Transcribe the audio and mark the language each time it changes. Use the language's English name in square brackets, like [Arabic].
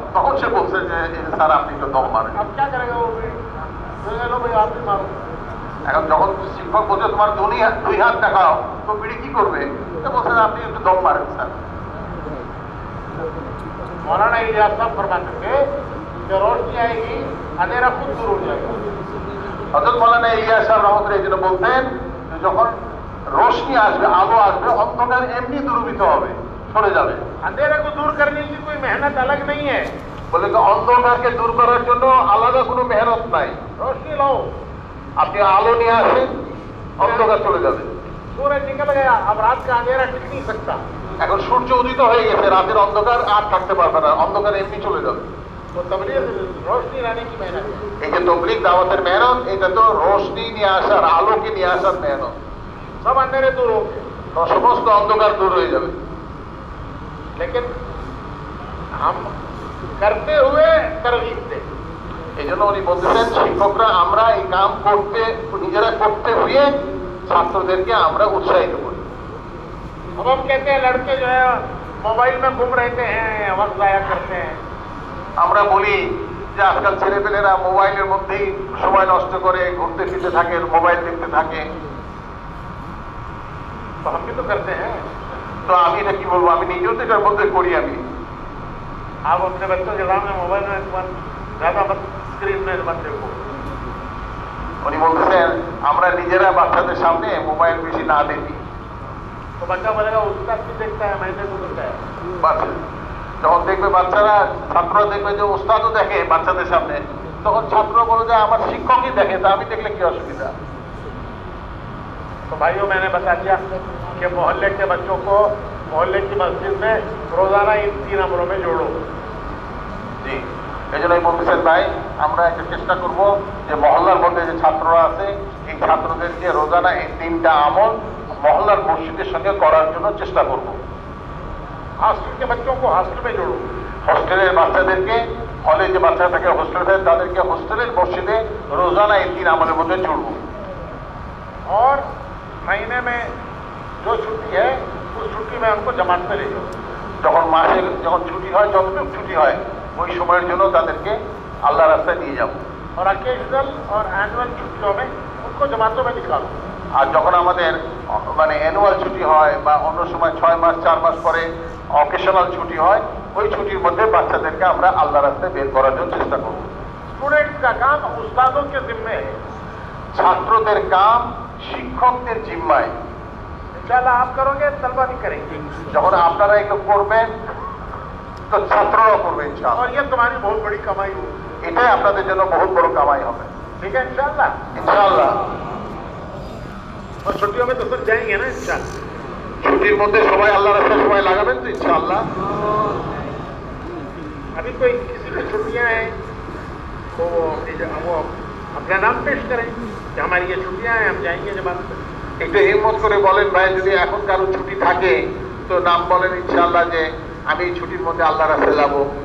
[Bangla] তখন সে বলছে যে স্যার আপনি একটু দম মারেন। [Hindi] अब क्या करेगा वो भी? लो भाई आप भी मारो। [Bangla] এখন যখন শিক্ষক বলছে তোমার দুই হাত দেখাও, তো বিড়ি কি করবে? তো বলছে আপনি একটু দম মারেন স্যার। [Hindi] मौलाना इजाज साहब फरमाते थे कि रोशनी आएगी अंधेरा खुद दूर हो जाएगा। [Bangla] হযরত মাওলানা ইলিয়াস সাহেব রহমতুল্লাহ এই জন্য বলতেন যে যখন রোশনি আসবে, আলো আসবে, অন্ধকার এমনি দূরীভূত হবে, সরে যাবে। [Hindi] अंधेरे को दूर करने की कोई मेहनत अलग नहीं है। [Bangla] বলে যে অন্ধকারকে দূর করার জন্য আলাদা কোনো মেহনত নাই। [Hindi] रोशनी लाओ, [Bangla] আপনি আলো নিয়ে আসেন, অন্ধকার চলে যাবে। [Hindi] सूरज निकल गया, अब रात का अंधेरा टिक नहीं सकता। [Bangla] এখন সূর্য উদিত হয়ে গেছে, রাতের অন্ধকার আর থাকতে পারবে না, অন্ধকার এমনি চলে যাবে। [Hindi] तो तबलीग रोशनी लाने की मेहनत है। [Bangla] এই যে তবলিগ দাওয়াতের মেহনত, এটা তো রোশনি নিয়ে আসার, আলোকে নিয়ে আসার মেহনত। [Hindi] सब अंधेरे दूर हो गए, [Bangla] সমস্ত অন্ধকার দূর হয়ে যাবে। [Hindi] लेकिन हम करते हुए तरगीब दे। [Bangla] এই জন্য উনি বলতেছেন শিক্ষকরা আমরা এই কাম করতে, নিজেরা করতে হয়ে ছাত্রদেরকে আমরা উৎসাহিত করি। [Hindi] अब हम कहते हैं लड़के जो है मोबाइल में घूम रहते हैं, वक्त जाया करते हैं। [Bangla] আমরা বলি যে আজকাল ছেলেপেলেরা মোবাইলের মধ্যেই সময় নষ্ট করে, ঘুরতে ফিরতে থাকে, মোবাইল দেখতে থাকে। [Hindi] तो हम भी तो करते हैं। [Bangla] তো আমি এটা কি বলবো, আমি নিজেও তো এটার মধ্যে করি। আমি [Hindi] आप अपने बच्चों के सामने मोबाइल में ज्यादा मत, स्क्रीन में मत देखो। [Bangla] উনি বলতেছেন আমরা নিজেরা বাচ্চাদের সামনে মোবাইল বেশি না দেখি। [Hindi] तो बच्चा बोलेगा उसका भी देखता है, मैंने को देखता है। [Bangla] যখন দেখবে বাচ্চারা, ছাত্ররা দেখবে যে ওস্তাদও দেখে বাচ্চাদের সামনে, তখন ছাত্ররা বলে যে আমার শিক্ষকই দেখে, তা আমি দেখলে কি অসুবিধা। [Hindi] तो भाइयों मैंने बता दिया कि मोहल्ले के बच्चों को मोहल्ले की मस्जिद में रोजाना इन 3 अमरों में जोड़ो। [Bangla] জি, এই জন্যই বলতেছেন ভাই আমরা একটা চেষ্টা করব যে মহল্লার মধ্যে যে ছাত্ররা আছে এই ছাত্রদেরকে রোজানা এই 3টা আমল মহল্লার মসজিদের সঙ্গে করার জন্য চেষ্টা করব। [Hindi] हॉस्टल के बच्चों को हॉस्टल में जोड़ो। [Bangla] হোস্টেলের বাচ্চাদেরকে, হলে যে বাচ্চা থাকে হোস্টেলে থাকে তাদেরকে হোস্টেলের মসজিদে রোজানা এই 3 আমলের মধ্যে জুড়ব। [Hindi] और महीने में जो छुट्टी है उस छुट्टी में उनको जमात में ले जाओ। [Bangla] যখন মাসে যখন ছুটি হয়, যতটুকু ছুটি হয় ওই সময়ের জন্য তাদেরকে আল্লাহ রাস্তায় নিয়ে যাব। [Hindi] और ओकेजनल और एनुअल छुट्टियों में उनको जमातों में निकालो। [Bangla] আর যখন আমাদের মানে অ্যানুয়াল ছুটি হয় বা অন্য সময় 6 মাস 4 মাস পরে অকেশনাল ছুটি হয়, ওই ছুটির মধ্যে বাচ্চাদেরকে আমরা আল্লাহ রাস্তায় বের করার জন্য চেষ্টা করব। [Hindi] स्टूडेंट्स का काम उस्तादों के जिम्मे है। [Bangla] ছাত্রদের কাম শিক্ষকদের জিম্মায়। [Hindi] इंशाल्लाह आप करोगे, तलबा भी करेंगे। [Bangla] যখন আপনারা এগুলো করবেন তো ছাত্ররাও করবে ইনশাআল্লাহ। [Hindi] और ये तुम्हारी बहुत बड़ी कमाई होगी। [Bangla] এটাই আপনাদের জন্য বহুত বড় কামাই হবে [Hindi] ठीक है इंशाल्लाह। [Bangla] ইনশাআল্লাহ। [Hindi] और छुट्टियों में तो सब जाएंगे ना इंशाल्लाह। [Bangla] ছুটির মধ্যে সবাই আল্লাহর রাস্তায় সময় লাগাবেন তো ইনশাআল্লাহ। [Hindi] अभी कोई किसी की छुट्टियां हैं तो वो अपना नाम पेश करें कि हमारी ये छुट्टियां हैं, हम जाएंगे जमात में। [Bangla] একটু হিম্মত করে বলেন ভাই, যদি এখন কারো ছুটি থাকে তো নাম বলেন ইনশাআল্লাহ যে আমি এই ছুটির মধ্যে আল্লাহর রাস্তায় যাবো।